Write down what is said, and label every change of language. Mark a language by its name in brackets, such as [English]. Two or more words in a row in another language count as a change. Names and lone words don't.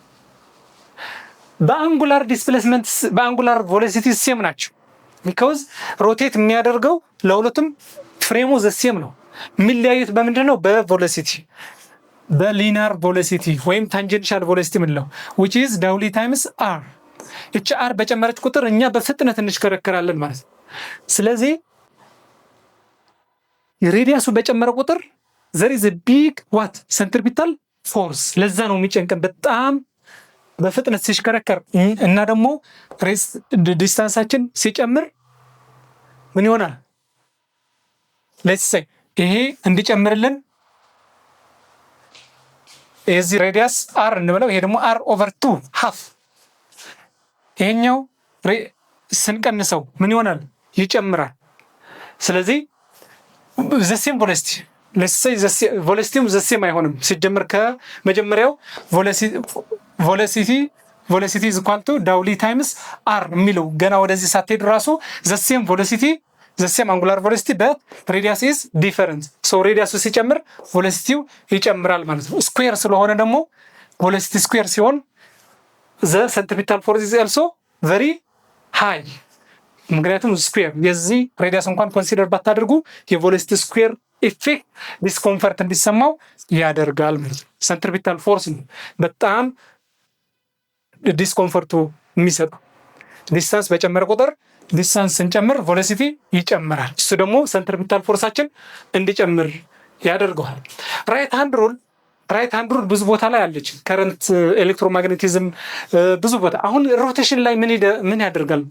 [Amharic] በአንጉላር ዲስፕሌስመንት በአንጉላር ቬሎሲቲ ሴም ናቸው። [English] because rotate [Amharic] የሚያደርገው ለሁለቱም [English] frame the same [Amharic] ነው። የሚለያዩት በምንድን ነው? በቬሎሲቲ በሊኒየር ቬሎሲቲ ወይም ታንጀንሻል ቬሎሲቲ ምንለው [English] which is [Amharic] ዳውሊ ታይምስ r። እቺ r በጨመረች ቁጥር እኛ በፍጥነት እንሽከረከራለን ማለት ነው። ስለዚህ ሬዲየሱ በጨመረ ቁጥር [English] there is a big what centripetal force። [Amharic] ለዛ ነው የሚጨንቀን በጣም በፍጥነት ሲሽከረከር እና ደግሞ ዲስታንሳችን ሲጨምር ምን ይሆናል? [English] let's say [Amharic] ይሄ እንዲጨምርልን የዚህ ሬዲየስ r እንበለው፣ ይሄ ደግሞ [English] r over 2 half። [Amharic] ይሄኛው ስንቀንሰው ምን ይሆናል? ይጨምራል። ስለዚህ [English] the same velocity let's say velocity the same [Amharic] አይሆንም ሲጀምር ከመጀመሪያው [English] velocity is equal to ዳውሊ ታይምስ r [Amharic] የሚለው ገና ወደዚህ ሳትሄድ ራሱ [English] the same velocity the same angular velocity but radius is different። so radius ሲጨምር velocity [Amharic] ይጨምራል ማለት ነው። [English] ስኩዌር [Amharic] ስለሆነ ደግሞ [English] velocity ስኩዌር ሲሆን the centripetal force is also very high። [Amharic] ምክንያቱም ስኩዌር የዚህ ሬዲየስ እንኳን ኮንሲደር ባታደርጉ የvelocity ስኩዌር ኢፌክት ዲስኮምፈርት እንዲሰማው ያደርጋል ማለት ነው። [English] centripetal force [Amharic] ነው በጣም ዲስኮምፈርቱ የሚሰጠው። ዲስታንስ በጨመረ ቁጥር ዲስታንስ ስንጨምር ቬሎሲቲ ይጨምራል። እሱ ደግሞ ሰንትሪፒታል ፎርሳችን እንዲጨምር ያደርገዋል። [English] right hand rule [Amharic] ብዙ ቦታ ላይ አለች። [English] current electromagnetism [Amharic] ብዙ ቦታ። አሁን ሮቴሽን ላይ ምን ያደርጋል?